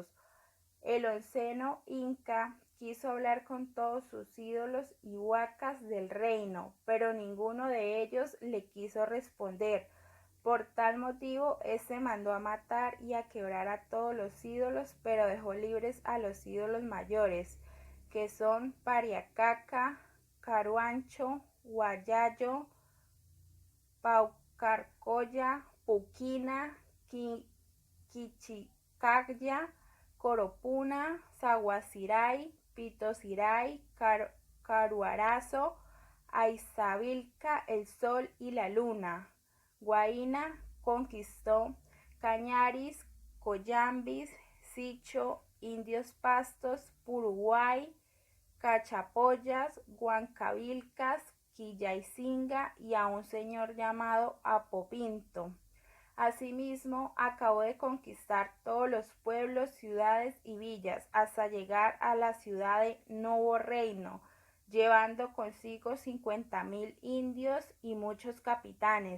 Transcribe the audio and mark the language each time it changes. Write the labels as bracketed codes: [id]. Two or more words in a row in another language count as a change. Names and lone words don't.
[es] El onceno Inca quiso hablar con todos sus ídolos y huacas del reino, pero ninguno de ellos le quiso responder. Por tal motivo, éste mandó a matar y a quebrar a todos los ídolos, pero dejó libres a los ídolos mayores, que son Pariacaca, Caruancho, Guayayo, Paucarcolla, Puquina, Quichicaya, Coropuna, Zaguaziray, Pitosiray, Caruarazo, Aizavilca, el sol y la luna. Guaina conquistó Cañaris, Coyambis, Sicho, Indios Pastos, Puruguay, Cachapoyas, Huancavilcas, Quillaicinga y a un señor llamado Apopinto. Asimismo, acabó de conquistar todos los pueblos, ciudades y villas hasta llegar a la ciudad de Nuevo Reino, llevando consigo 50,000 indios y muchos capitanes.